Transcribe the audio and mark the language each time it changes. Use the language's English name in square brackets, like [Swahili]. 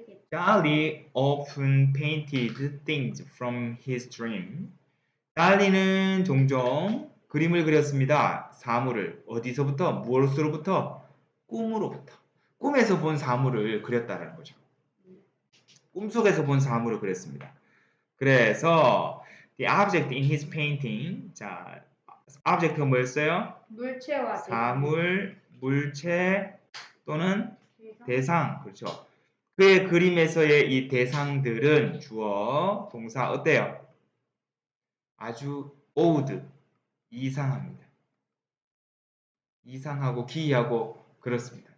[English] Dali often painted things from his dream. [Korean] 달리는 종종 그림을 그렸습니다. 사물을 어디서부터? 무엇으로부터? 꿈으로부터. 꿈에서 본 사물을 그렸다라는 거죠. 꿈속에서 본 사물을 그렸습니다. 그래서 [English] the object in his painting. [Korean] 자, object가 뭐였어요? 물체와 사물, 물체 또는 대상. 그렇죠. 그의 그림에서의 이 대상들은 주어, 동사 어때요? 아주 odd, 이상합니다. 이상하고 기이하고 그렇습니다.